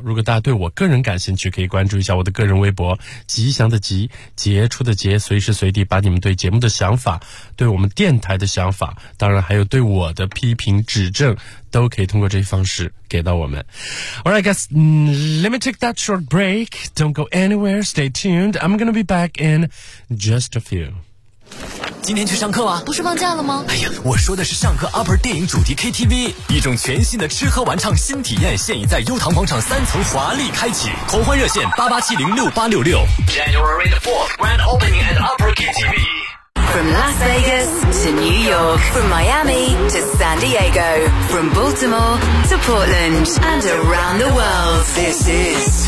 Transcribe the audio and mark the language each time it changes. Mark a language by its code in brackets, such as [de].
[zh] 如果大家对我个人感兴趣，可以关注一下我的个人微博，吉祥的吉，杰出的杰，随时随地把你们对节目的想法，对我们电台的想法，当然还有对我的批评指正，都可以通过这些方式给到我们。 [en] Alright guys, let me take that short break. Don't go anywhere, stay tuned. I'm gonna be back in just a few. [zh] 今天去上课吧？不是放假了吗？哎呀，我说的是上课 UPPER 电影主题 KTV， 一种全新的吃喝玩唱新体验，现已在优唐广场三层华丽开启。狂欢热线88706866。 [en] January the 4th, grand opening at UPPER KTV. From Las Vegas to New York, from Miami to San Diego, from Baltimore to Portland, and around the world, this is